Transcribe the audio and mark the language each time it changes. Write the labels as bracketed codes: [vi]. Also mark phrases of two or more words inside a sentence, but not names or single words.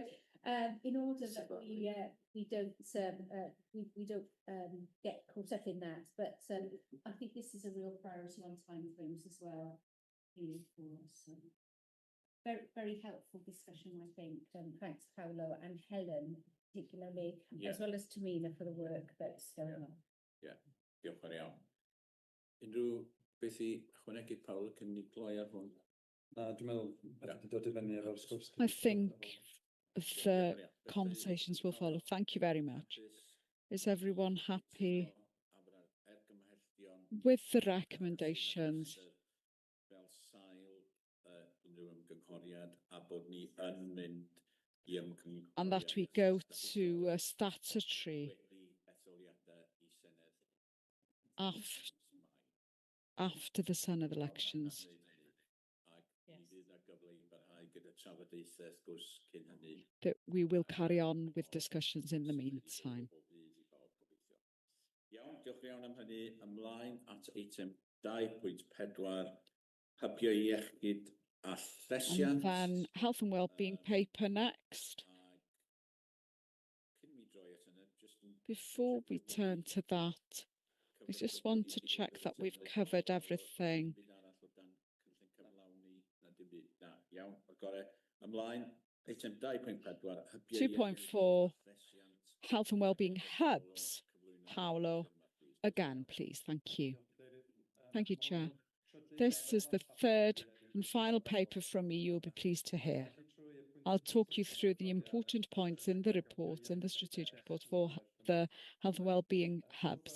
[en] In order that we don't get caught up in that, but I think this is a real priority on timeframes as well here for us. So very, very helpful discussion, I think. Thanks, Paolo and Helen, particularly, as well as Tamina for the work that's going on. [cy] Diolch yn iawn. Unrhyw beth I ychwanegu, Paolo, cyn ni gloi ar hwn? Na, dwi'n meddwl, wedi dod i fyny efo'r sgwrs. [en] I think the conversations will follow. Thank you very much. Is everyone happy with the recommendations? [cy] Fel sail unrhyw ymgynghoriad a bod ni yn mynd I ymgynghoriad. [en] And that we go to a statutory after the Senedd elections. That we will carry on with discussions in the meantime. [cy] Iawn, diolch yn iawn am hynny. Ymlaen at eitem 2.4, hybiau iechyd a llesiant. [en] And then health and wellbeing paper next. Before we turn to that, I just want to check that we've covered everything. Iawn, got it. [cy] Ymlaen, eitem 2.4, 2.4, [en] health and wellbeing hubs. Paolo, again, please. Thank you. Thank you, Chair. This is the third and final paper from me you'll be pleased to hear. I'll talk you through the important points in the report, in the strategic report for the health and wellbeing hubs.